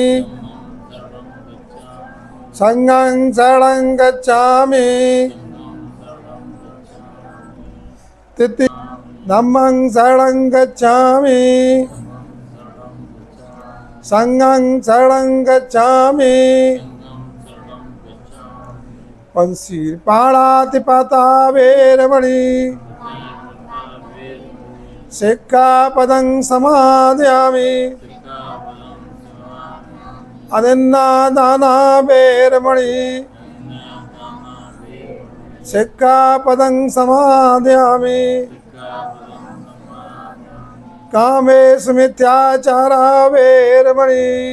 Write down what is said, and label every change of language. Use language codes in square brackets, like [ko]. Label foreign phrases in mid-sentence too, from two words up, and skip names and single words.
[pi] संघं शरणं गच्छामि धम्मं शरणं गच्छामि संघं शरणं गच्छामि। पंसीर पाणातिपाता वेरमणि सिक्खापदं समादयामि अनिन्नादाना वेरमणि सिक्खापदं समादयामि कामेषु मिथ्याचारा वेरमणि